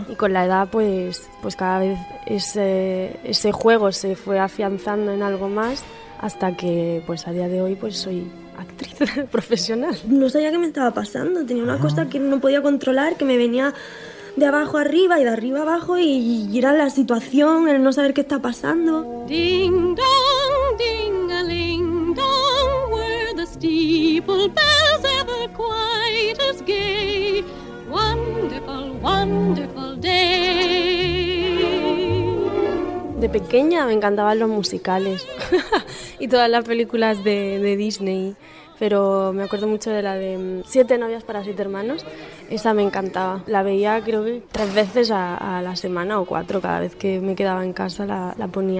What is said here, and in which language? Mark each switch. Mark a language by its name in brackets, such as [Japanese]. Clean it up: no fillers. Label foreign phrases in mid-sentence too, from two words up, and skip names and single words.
[Spanish] Y con la edad, pues cada vez ese juego se fue afianzando en algo más, hasta que pues a día de hoy pues soy actriz profesional. No sabía qué me estaba pasando, tenía una cosa que no podía controlar, que me venía de abajo arriba y de arriba abajo, y era la situación, el no saber qué está pasando. [English] Ding dong, ding-a-ling dong, were the steeple bells ever quite as gay? Wonderful, wonderful day. [Spanish] De pequeña me encantaban los musicales y todas las películas de Disney, pero me acuerdo mucho de la de 7 novias para 7 hermanos. Esa me encantaba. La veía creo que 3 veces a la semana o 4, cada vez que me quedaba en casa la ponía.